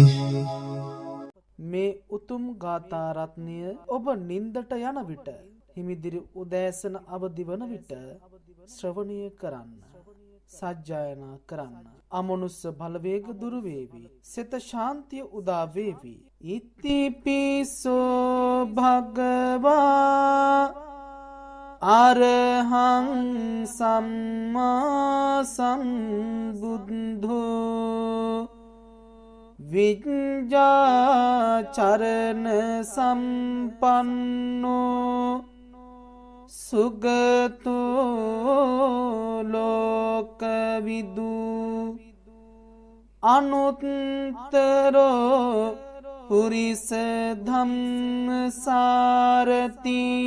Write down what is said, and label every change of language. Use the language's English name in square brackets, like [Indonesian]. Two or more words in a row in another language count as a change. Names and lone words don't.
[Sinhala] මේ උතුම් ගාථා රත්නය ඔබ නින්දට යන විට හිමිදිරි උදෑසන අවදි වන විට ශ්‍රවණය කරන්න සජ්ජායනා කරන්න අමනුස්ස බලවේග දුරු වේවි සිත ශාන්තිය උදා වේවි [Pali] ඉතිපිසෝ භගවා අරහං සම්මා සම්බුද්ධෝ විඤ්ඤාචරණ සම්පන්නෝ සුගතෝ ලෝකවිදු අනුත්තරෝ පුරිස ධම්මසාරති